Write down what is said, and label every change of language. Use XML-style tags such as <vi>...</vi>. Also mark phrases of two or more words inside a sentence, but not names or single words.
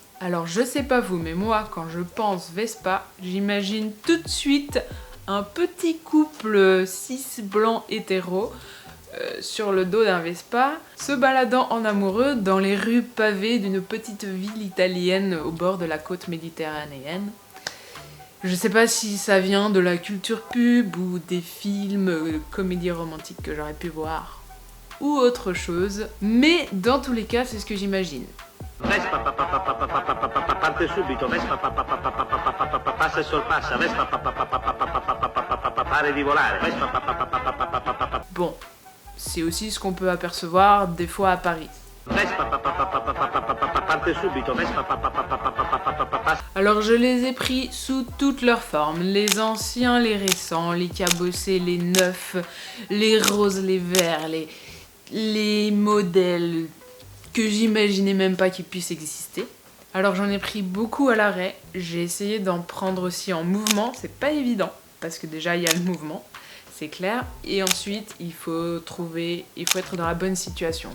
<fr>Alors je sais pas vous, mais moi quand je pense Vespa, j'imagine tout de suite un petit couple cis blanc hétéro sur le dos d'un Vespa, se baladant en amoureux dans les rues pavées d'une petite ville italienne au bord de la côte méditerranéenne. Je sais pas si ça vient de la culture pub ou des films comédies romantiques que j'aurais pu voir ou autre chose, mais dans tous les cas c'est ce que j'imagine.</fr> <it>Vespa parte subito, Vespa passa e sorpassa, Vespa pare di volare, Vespa.</it> <fr>Bon, c'est aussi ce qu'on peut apercevoir des fois à Paris.</fr> <it>Vespa parte subito, Vespa.</it> <fr>Alors je les ai pris sous toutes leurs formes, les anciens, les récents, les cabossés, les neufs, les roses, les verts, les modèles que j'imaginais même pas qu'ils puissent exister. Alors j'en ai pris beaucoup à l'arrêt, j'ai essayé d'en prendre aussi en mouvement, c'est pas évident, parce que déjà il y a le mouvement, c'est clair, et ensuite il faut être dans la bonne situation.</fr>